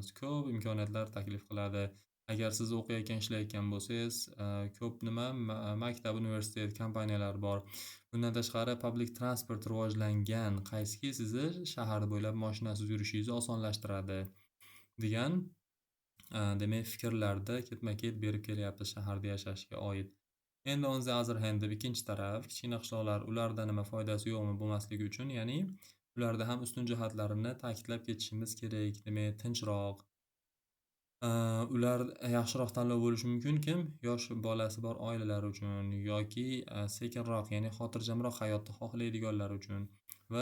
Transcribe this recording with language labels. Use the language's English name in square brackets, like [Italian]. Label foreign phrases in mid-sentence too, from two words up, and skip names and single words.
[Uzbek] Ko'p imkoniyatlar taklif qiladi. Agar siz o'qiyotgan, ishlayotgan bo'lsangiz, ko'p maktab, universitet, kompaniyalar bor. Bundan tashqari [English] public transport [Uzbek] rivojlangan, qaysiki sizni shahar bo'ylab mashinasiz yurishingizni osonlashtiradi degan demak fikrlarda ketma-ket berib kelyapti shaharda yashashga oid. Endi [English] on the other hand [Uzbek] deb ikkinchi taraf, kichkina qishloqlar, ularda nima foydasi yo'qmi bo'lmasligi uchun, ya'ni ularda ham ustun jihatlarini ta'kidlab ketishimiz kerak. Demak, tinchroq, ular yaxshiroq tanlov bo'lishi mumkin. Kim? Yosh bolasi bor oilalar uchun yoki sekinroq, ya'ni xotirjamroq hayotni xohlaydiganlar uchun va